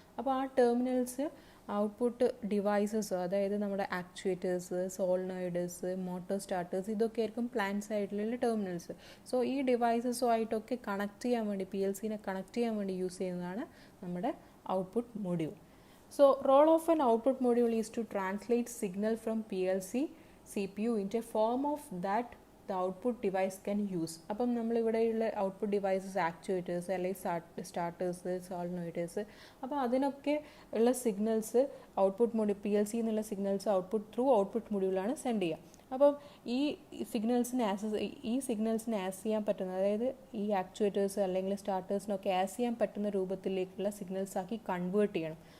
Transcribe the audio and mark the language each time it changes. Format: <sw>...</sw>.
<ml>അപ്പോൾ ആ terminals output devices, അതായത് നമ്മുടെ ആക്ച്വേറ്റേഴ്സ്, സോളിനോയിഡ്സ്, മോട്ടോർ സ്റ്റാർട്ടേഴ്സ്, ഇതൊക്കെ ആയിരിക്കും പ്ലാന്റ് സൈഡിലുള്ള ടെർമിനൽസ്. സോ ഈ ഡിവൈസസുമായിട്ടൊക്കെ കണക്ട് ചെയ്യാൻ വേണ്ടി, PLCനെ കണക്ട് ചെയ്യാൻ വേണ്ടി യൂസ് ചെയ്യുന്നതാണ് നമ്മുടെ output module.</ml> <en>So role of an output module is to translate signal from PLC CPU into a form of that the output device can use.</en> <ml>അപ്പം നമ്മളിവിടെയുള്ള output devices actuators അല്ലെങ്കിൽ starters, സോളിനോയിഡേഴ്സ്, അപ്പോൾ അതിനൊക്കെ ഉള്ള signals output module PLC എന്നുള്ള signals output മൊഡ്യൂളാണ് send ചെയ്യുക. അപ്പം ഈ സിഗ്നൽസിനെ as ചെയ്യാൻ പറ്റുന്ന, അതായത് ഈ ആക്ച്വേറ്റേഴ്സ് അല്ലെങ്കിൽ സ്റ്റാർട്ടേഴ്സിനൊക്കെ ആസ് ചെയ്യാൻ പറ്റുന്ന രൂപത്തിലേക്കുള്ള സിഗ്നൽസ് ആക്കി കൺവേർട്ട് ചെയ്യണം.</ml>